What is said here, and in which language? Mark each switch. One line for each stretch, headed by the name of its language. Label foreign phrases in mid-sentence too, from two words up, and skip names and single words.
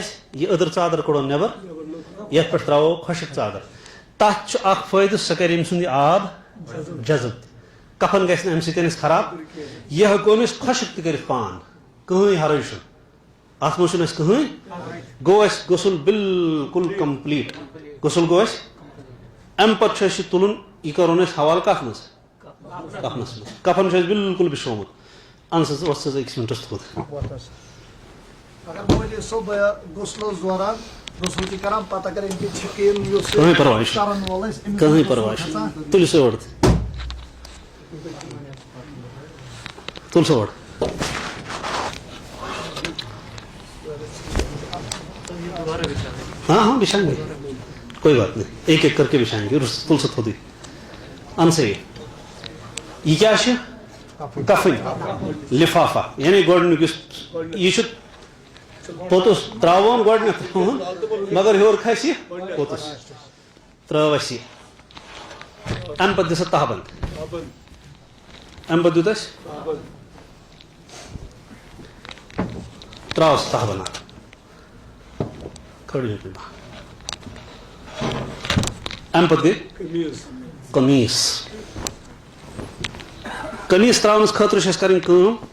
Kashmiri: یہِ أدٕر ژادر کڑون نٮ۪بر یتھ پٮ۪ٹھ تراوو خۄشٕک ژادر تتھ چھُ اکھ فٲیدٕ سُہ کرِ أمۍ سُنٛد یہِ آب جذب کفن گژھِ نہٕ امہِ سۭتۍ أسۍ خراب یہِ ہٮ۪کو أمِس خۄشٕک تہِ کٔرِتھ پان کٕہٕنۍ حرج چھُنہٕ اتھ منٛز چھُنہٕ اَسہِ کٕہٕنۍ گوٚو اَسہِ غسُل بالکُل کمپلیٖٹ غسُل گوٚو اَسہِ امہِ پتہٕ چھُ اَسہِ یہِ تُلُن یہِ کرون أسۍ حوالہٕ کتھ منٛز کفنس منٛز کفن چھُ اَسہِ بالکُل بِچھومُت ان سا أکِس مِنٹَس تھوٚد. اگر مولوی صٲب غسلس دوران غسل تہِ کران پتہٕ اگر أمۍ کِنۍ چھِکہٕ یُس کٕہٕنۍ پرواے چھُنہٕ. کرن وول آسہِ أمِس کٕہٕنۍ غسل پرواے کھسان. چھُنہٕ. تُلِو سا اورٕ تُل سا اورٕ.
Urdu: ہاں ہاں بچھائیں گے, کوئی بات نہیں, ایک ایک کر کے بچھائیں گے.
Kashmiri: تل سا تھوڑی ان
Urdu: سے یہ کیا ہے
Kashmiri: کفن لفافہ یعنی گۄڈنیُک یُس یہ پوٚتُس تراوون گۄڈنیتھ مگر ہیور کھسہِ پوٚتُس ترٲو اَسہِ یہِ امہِ پتہٕ دِژ تہہ بند امہِ پتہٕ دیُت اَسہِ تراو سُہ تہہ بند کھڑی امہِ پتہٕ گٔے قمیٖض قمیٖض تراونس خٲطرٕ چھِ اَسہِ کَرٕنۍ کٲم.